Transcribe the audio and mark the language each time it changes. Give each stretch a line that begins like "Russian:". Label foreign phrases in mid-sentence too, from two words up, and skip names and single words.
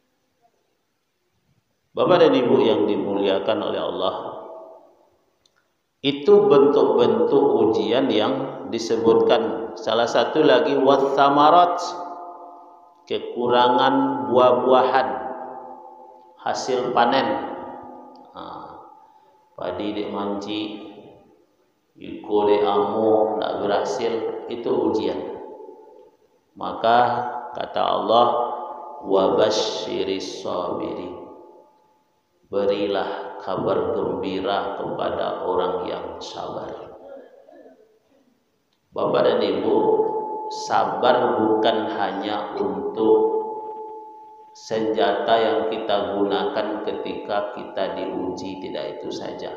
Indonesian: Bapak dan Ibu yang dimuliakan oleh Allah, Itu bentuk-bentuk ujian yang disebutkan. Salah satu lagi wathamarat, kekurangan buah-buahan, hasil panen.
Minangkabau: Padi dek manci, iko dek amo, tak berhasil,
Indonesian: itu ujian. Maka kata Allah,
Arabic: وبشر الصابرين,
Indonesian: berilah kabar gembira kepada orang yang sabar. Bapak dan Ibu, sabar bukan hanya untuk senjata yang kita gunakan ketika kita diuji, tidak itu saja.